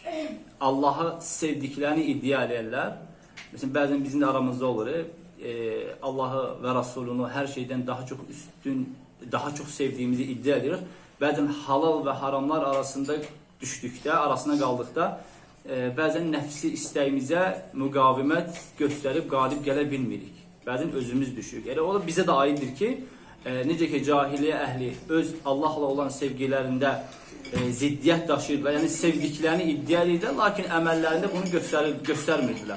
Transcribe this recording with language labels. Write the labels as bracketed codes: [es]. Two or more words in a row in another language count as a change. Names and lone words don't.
[tr] Allah'ı sevdiklerini iddia ederler. Mesela bazen bizim de aramızda olur. Allah'ı ve Resulünü her şeyden daha çok üstün, daha çok sevdiğimizi iddia ediyoruz. [az] Bazen halal ve haramlar arasında düştükdə, arasına qaldıqda bazen nəfsi istəyimizə müqavimət göstərib qalib gələ bilmirik. Bazen özümüz düşürük. Elə o da bizə də aiddir ki, necə ki cahiliyə əhli öz Allahla olan sevgilərində ziddiyyət daşıyırlar. Yəni sevdiklərini iddia edirlər, lakin əməllərində bunu göstərmirdilər.